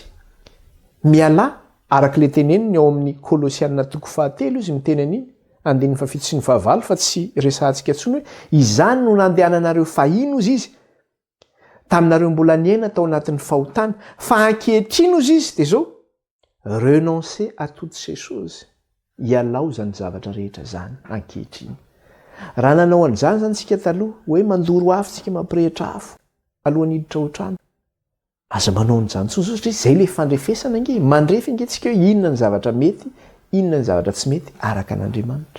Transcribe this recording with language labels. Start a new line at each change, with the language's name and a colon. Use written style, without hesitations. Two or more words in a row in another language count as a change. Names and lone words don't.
Malagasy: Miala arak'ilay teneniny ao amin'ny Kolosianina 3 izy miteny an'iny 7:7 fa tsy resantsika intsony hoe izany no nandehananareo fahiny ozy izy. Taminareo mbola niaina tao anatin'ny fahotana fa ankehitriny ozy izy dia zao
French: renoncer à toutes ces choses.
Malagasy: Ialao zany zavatra rehetra zany ankehitriny. Raha nanao an'izany zany tsika taloha hoe mandoro afo tsika mampirehitra afo alohan'ny hiditra otrano. Aza manao an'izany tsosotry izay le fandrefesana nge mandrefy nge tsika hoe inona ny zavatra mety, inona ny zavatra tsy mety araka an'Andriamanitra.